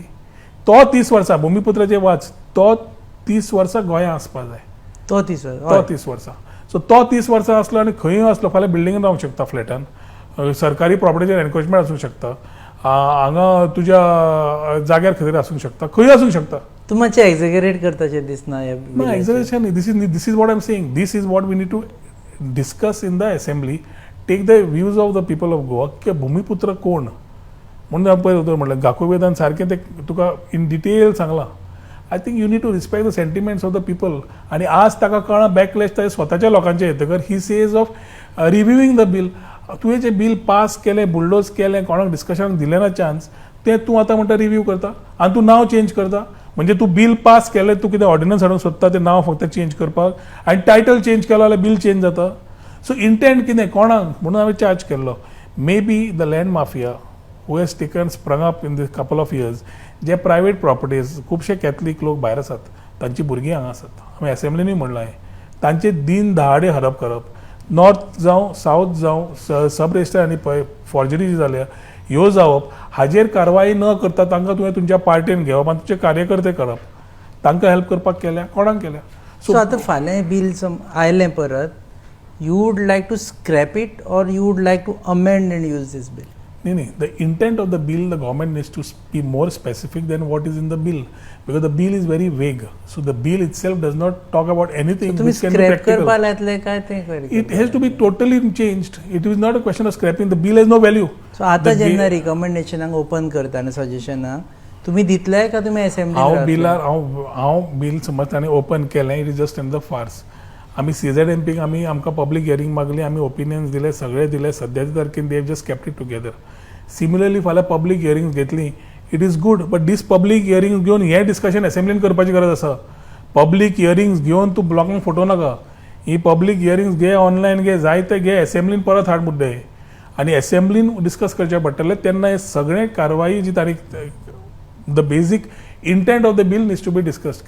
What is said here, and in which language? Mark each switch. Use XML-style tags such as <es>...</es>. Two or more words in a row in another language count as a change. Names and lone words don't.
<kok>तो 30 वर्सां भुमिपुत्राचे वाच, तो 30 वर्सां गोंयां आसपाक जाय. तो 30 वर्सां तो 30 वर्सां. सो तो 30 वर्सां आसलो आनी खंय आसलो, फाल्यां बिल्डिंगेन रावंक शकता, फ्लॅटान, सरकारी प्रॉपर्टीचेर एनक्रोचमेंट आसूंक शकता, हांगा तुज्या जाग्यार खंय आसूंक शकता, खंय आसूंक शकता. तूं मातशें एक्झॅगरेट करताशें दिसना ह्या</kok> <en>No,</en> <kok>बिलाचेर.</kok> <en>exaggeration. This is what I'm saying. This is what we need to discuss in the assembly. Take the views of the people of Goa.</en> <kok>की भूमिपुत्र कोण म्हणून आपण पळय म्हटलं गाकुवेदान सारकें ते तुका</kok> <en>in detail</en> <kok>सांगलां.</kok> <en>I think you need to respect the sentiments of the people.</en> <kok>आनी आज ताका कळना बॅकलॅश ताच्या स्वताच्या लोकांचे येतकर</kok> <en>he says of reviewing the bill.</en> <kok>तुवें जें बिल पास केलें, बुलडोज केलें, कोणाक डिस्कशनाक दिलें ना चान्स, तें तूं आतां म्हणटा रिव्यू करता आनी तूं नांव चेंज करता. म्हणजे तूं बिल पास केलें, तूं कितें ऑर्डिनन्स हाडूंक सोदता तें नांव फक्त चेंज करपाक आनी टायटल चेंज केलो जाल्यार बिल चेंज जाता. सो इंटेंट कितें कोणाक म्हणून हांवें चार्ज केल्लो.</kok> <en>maybe the land mafia who has taken sprung up in the couple of years,</en> <kok>जे प्रायवेट प्रॉपर्टीज, खुबशे कॅथलीक लोक भायर आसात, तांची भुरगीं हांगा आसात, हांवें असेंब्लीनूय म्हणलां हें, तांचे दीन दहाडे हरप करप. नॉर्थ जावं सावथ जावं सब रेजिस्टर आनी पळय फॉर्जरी जी जाल्या ह्यो जावप, हाजेर कारवाई न करता तांकां तुवें तुमच्या पार्टीन घेवप आनी तुजे कार्यकर्ते करप. तांकां हेल्प करपाक केल्या, कोणाक केल्या. सो आतां फाल्यां बिल आयलें परत,</kok> <en>you would like to scrap it or you would like to amend and use this bill? न्ही, the intent of the bill the government needs to be more specific than what is in the bill, because the bill is very vague. so the bill itself does not talk about anything</en> <kok>तुम्ही</kok> <en>which can be स्क्रॅप practical.</en> <kok>करपाक लायतले काय तें</kok> <en>It has to be totally changed. It is not a question of scrapping. The bill has no value.</en> <kok>सो आतां</kok> <en>The</en> <kok>जेन्ना</kok> <en>bill-</en> <kok>रिकमेंडेशनाक ओपन करता आनी सजेशनाक तुमी दितले का तुमी हांव असेंब्ली? बिलार हांव बिल समज ताणें ओपन केलें,</kok> <en>it is just in the farce.</en> <kok>आमी CZMPक आमकां</kok> <en>public hearing</en> <kok>मागली, आमी ओपिनियन्स दिले, सगळे दिले. सद्याच्या तारखेन</kok> <en>they have just kept it together.</en> <kok>सिमिलरली फाल्यां</kok> <en>public hearing</en> <kok>घेतली,</kok> <en>it is good, but this public hearing</en> <kok>घेवन हें डिस्कशन असेंब्लीन करपाची गरज आसा.</kok> <en>public hearings</en> <kok>घेवन तूं ब्लॉकांक फोटो नाका. ही</kok> <en>public hearings</en> <kok>घे, ऑनलायन घे, जाय ते घे, असेंब्लीन परत हाड मुद्दे आनी असेंब्लीन डिस्कस करचें पडटलें. तेन्ना हे सगळे कारवाई जी</kok> <en>the basic intent of the bill needs to be discussed.</en>